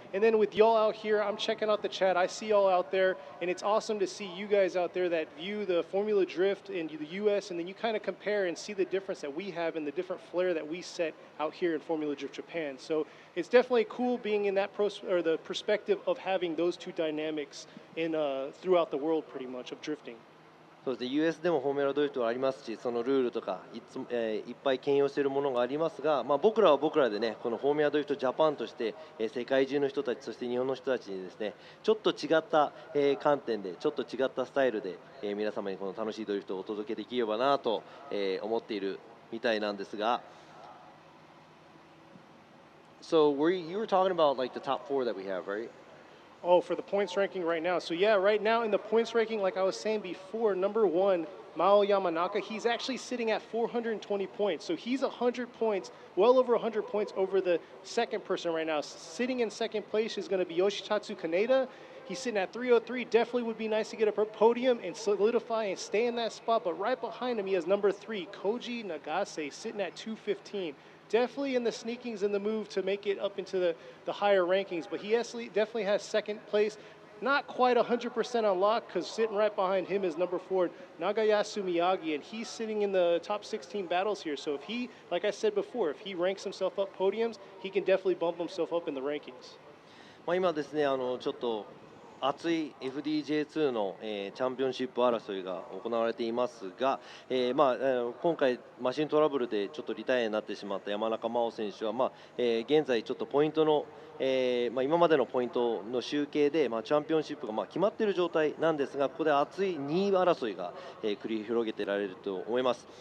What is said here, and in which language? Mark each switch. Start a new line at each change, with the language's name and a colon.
English: And then with y'all out here, I'm checking out the chat. I see y'all out there, and it's awesome to see you guys out there that view the Formula Drift in the US, and then you kind of compare and see the difference that we have and the different flair that we set out here in Formula Drift Japan. So it's definitely cool being in that the perspective of having those two dynamics in throughout the world pretty much of drifting.
Japanese: そうですね、US でもフォーミュラドリフトはありますし、そのルールとかいっぱい兼用しているものがありますが、僕らは僕らでね、このフォーミュラドリフトジャパンとして、世界中の人たち、そして日本の人たちにですね、ちょっと違った、観点で、ちょっと違ったスタイルで、皆様にこの楽しいドリフトをお届けできればなと、思っているみたいなんですが。
English: So you were talking about like the top 4 that we have, right? Oh, for the points ranking right now. So yeah, right now in the points ranking, like I was saying before, number 1, Mao Yamanaka, he's actually sitting at 420 points. So he's 100 points, well over 100 points over the second person right now. Sitting in second place is going to be Yoshitatsu Kaneda. He's sitting at 303. Definitely would be nice to get a podium and solidify and stay in that spot. But right behind him, he has number 3, Koji Nagase, sitting at 215. Definitely in the sneakings in the move to make it up into the higher rankings, but he definitely has second place. not quite 100% unlocked because sitting right behind him is number 4, Nagaya Sumiyagi, and he's sitting in the top 16 battles here. So if he, like I said before, if he ranks himself up podiums, he can definitely bump himself up in the rankings.
Japanese: 今ですね、ちょっと熱い FDJ2 の、チャンピオンシップ争いが行われていますが、今回マシントラブルでちょっとリタイアになってしまった山中真央選手は、現在ちょっとポイントの、今までのポイントの集計で、チャンピオンシップが決まっている状態なんですが、ここで熱い2位争いが、繰り広げてられると思います。